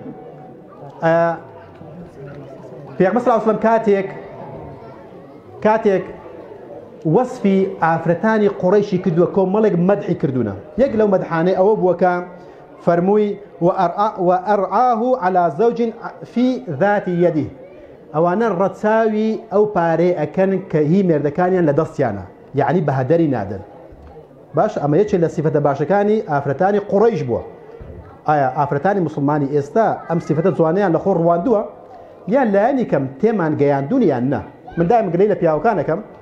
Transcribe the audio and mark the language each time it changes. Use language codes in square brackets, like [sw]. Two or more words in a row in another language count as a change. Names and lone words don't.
[ckb] پێغمبەر [ar] صلی الله علیه و سلم [ckb] کاتێک وەسفی ئافرەتانی قوڕەیشی کردووە کۆمەڵێک مەدحی کردوونە یەک لەو مەدحانەی ئەوە بووە کە فەرمووی [ar] وأرعاه على زوج في ذات يده [ckb] ئەوانە ڕەچاوی ئەو پارەی ئەکەن کە هی مێردەکانیان لە دەستیانە یعنی بە هەدەری نادەن باش ئەمە یەکێک لە سیفەتە باشەکانی ئافرەتانی قوڕەیش بووە ئایا ئافرەتانی مسلمانی ئێستا ئەم سیفەتە جوانیان لە خۆ ڕواندووە یان لایەنی کەم تێمان گەیاندوون یان نە من دایم گلەی لە پیاوەکانەکەم